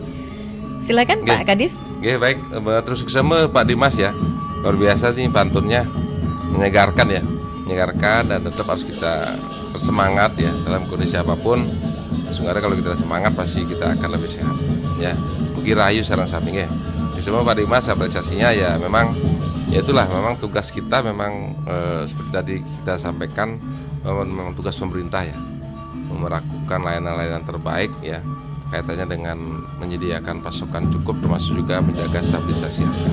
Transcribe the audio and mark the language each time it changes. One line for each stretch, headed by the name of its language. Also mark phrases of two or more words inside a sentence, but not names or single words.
Indonesian: Silakan Pak Kadis. Baik, terus sama Pak Dimas ya. Luar biasa nih pantunnya, menyegarkan ya. Menyegarkan dan tetap harus kita bersemangat ya dalam kondisi apapun. Sebenarnya kalau kita semangat pasti kita akan lebih sehat ya.
Balinese: Mugi rahayu sareng sami nggih.
Indonesian: Semua Pak Dimas apresiasinya ya memang ya itulah memang tugas kita memang seperti tadi kita sampaikan memang tugas pemerintah ya. Melakukan layanan-layanan terbaik ya kaitannya dengan menyediakan pasokan cukup termasuk juga menjaga stabilisasi harga.